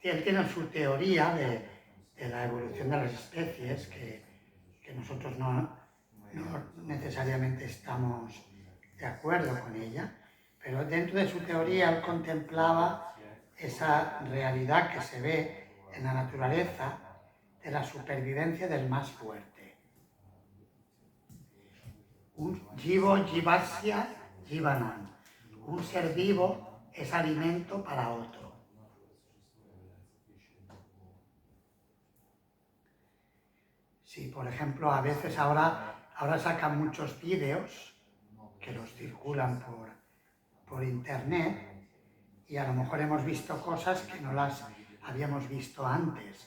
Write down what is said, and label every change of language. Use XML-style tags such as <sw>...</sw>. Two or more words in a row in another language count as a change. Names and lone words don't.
<es>él tiene su teoría de la evolución de las especies, que nosotros no necesariamente estamos de acuerdo con ella, pero dentro de su teoría él contemplaba esa realidad que se ve en la naturaleza de la supervivencia del más fuerte.</es> <sa>Un jivo jivasya jivanam.</sa> <es>Un ser vivo es alimento para otro. Sí, por ejemplo, a veces ahora sacan muchos vídeos que los circulan por internet y a lo mejor hemos visto cosas que no las habíamos visto antes.</es>